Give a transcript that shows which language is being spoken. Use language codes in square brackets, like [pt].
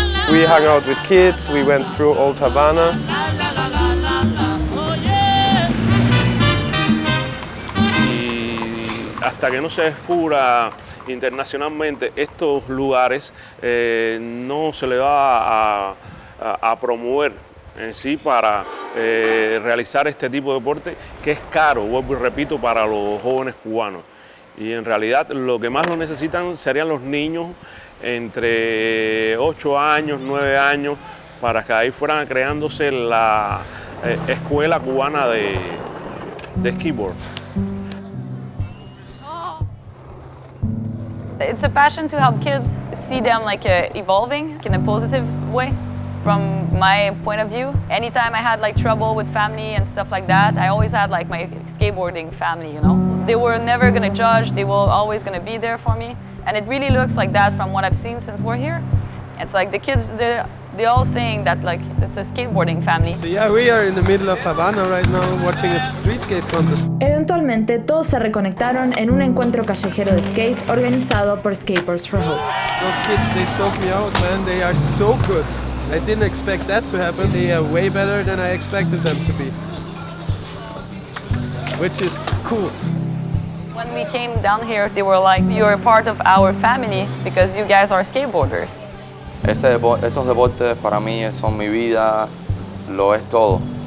[en] We hung out with kids, we went through old Havana. [es] Y hasta que no se descubra internacionalmente estos lugares, no se le va a promover en sí para realizar este tipo de deporte que es caro, vuelvo y repito, para los jóvenes cubanos. Y en realidad lo que más lo necesitan serían los niños entre 8 años, 9 años, para que ahí fueran creándose la escuela cubana de skateboard. [en] It's a passion to help kids see them like evolving in a positive way. From my point of view, anytime I had like trouble with family and stuff like that, I always had like my skateboarding family, you know. They were never gonna judge, they were always gonna be there for me. And it really looks like that from what I've seen since we're here. It's like the kids, they're all saying that like it's a skateboarding family. So yeah, we are in the middle of Havana right now watching a street skate contest. [es] Eventualmente todos se reconectaron en un encuentro callejero de skate organizado por Skateboards for Hope. [en] Those kids, they stoked me out, man. They are so good. I didn't expect that to happen. They are way better than I expected them to be, which is cool. When we came down here, they were like, you're a part of our family because you guys are skateboarders. [es] Estos deportes para mí son mi vida, lo es todo.